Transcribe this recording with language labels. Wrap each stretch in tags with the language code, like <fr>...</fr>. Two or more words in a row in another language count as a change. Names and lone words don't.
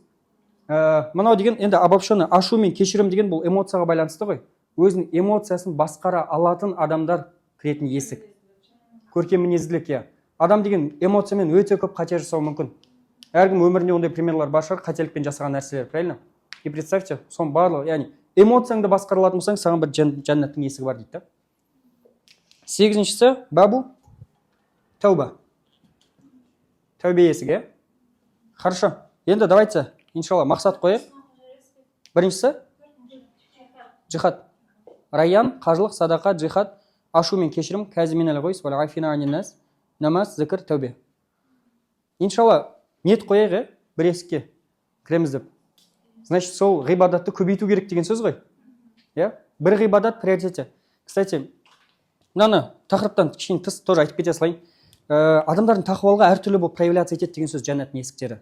<kk>Мынау деген енді обобщенно ашу мен кешірім деген бұл эмоцияға байланысты ғой. Өзінің эмоциясын басқара алатын адамдар кіретін есік. Көркем мінезділік, иә. Адам деген эмоциямен өте көп қате жасауы мүмкін. Әркім өмірінде ондай примерлар бар шығар, қателікпен жасаған нәрселер,</kk> <ru>правильно? И представьте,</ru> <kk>соның барлығы, яғни эмоцияңды басқара алатын болсаң, саған бір жәннаттың есігі бар дейді. Сегізіншісі</kk> <ar>باب التوبة.</ar> <kk>Тәубе есігі. Хорошо. Енді давайте, иншалла, мақсат қойып. Біріншісі джихад. Райян, қажылық, садақа, джихад, ашу мен кешірім,</kk> <ar>الكاظمين الغيظ والعافين عن الناس, намаз,</ar> <kk>зікір, тәубе. Иншалла, ниет қойық, бір есікке кіреміз деп. Значит, сол ғибадатты көбейту керек деген сөз ғой. Бір ғибадат приоритете. Кстати, мынаны тақырыптан кішкене тыс тоже айтып кете салайын. Адамдардың тақуалығы әртүрлі болып проявляция етеді деген сөз жәннаттың есіктері.</kk>